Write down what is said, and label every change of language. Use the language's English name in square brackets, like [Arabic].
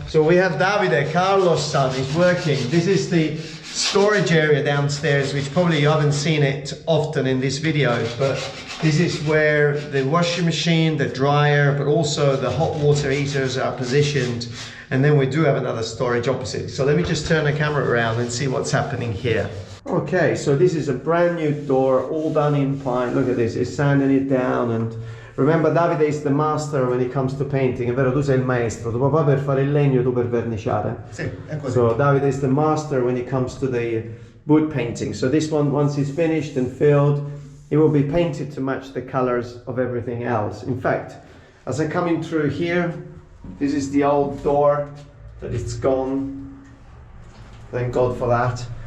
[English] So we have Davide, Carlos' son, is working. This is the storage area downstairs, which probably you haven't seen it often in this video, but this is where the washing machine, the dryer, but also the hot water heaters are positioned. And then we do have another storage opposite. So let me just turn the camera around and see what's happening here. Okay, so this is a brand new door, all done in pine. Look at this, it's sanding it down. And remember, Davide is the master when it comes to painting. [Italian] È vero, tu sei il maestro, tuo papà per fare il legno, tu per verniciare. Sì, è così. [English] So Davide is the master when it comes to the wood painting. So this one, once it's finished and filled, it will be painted to match the colors of everything else. In fact, as I come in through here, this is the old door that it's gone. Thank God for that.